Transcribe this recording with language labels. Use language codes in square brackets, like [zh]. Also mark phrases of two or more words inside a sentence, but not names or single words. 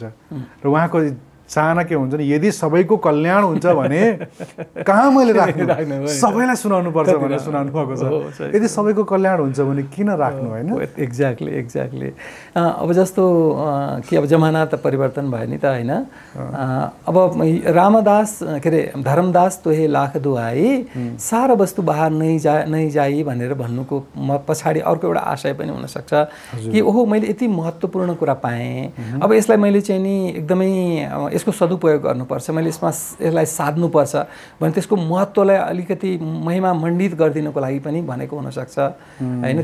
[ne] र उहाँको चाहना के हुन्छ नि, यदि सबैको कल्याण हुन्छ भने कहाँ मैले राख्नु, सबैलाई सुनाउनु पर्छ भनेर सुनाउनु भएको छ। यदि सबैको कल्याण हुन्छ भने किन राख्नु, होइन? एक्ज्याक्टली। अब जस्तो कि अब जमाना त परिवर्तन भयो नि त, होइन? अब [hi] रामदास के अरे धर्मदास तोहे लाख दुहाई सारा वस्तु बाहर नै जाई [ne] भनेर भन्नुको पछाडि अर्को एउटा आशय पनि हुनसक्छ कि ओहो मैले यति महत्त्वपूर्ण कुरा पाएँ, अब यसलाई मैले चाहिँ नि एकदमै यसको सदुपयोग गर्नुपर्छ, मैले यसलाई साध्नुपर्छ भने त्यसको महत्त्वलाई अलिकति महिमा मण्डित गरिदिनको लागि पनि भनेको हुनसक्छ, होइन?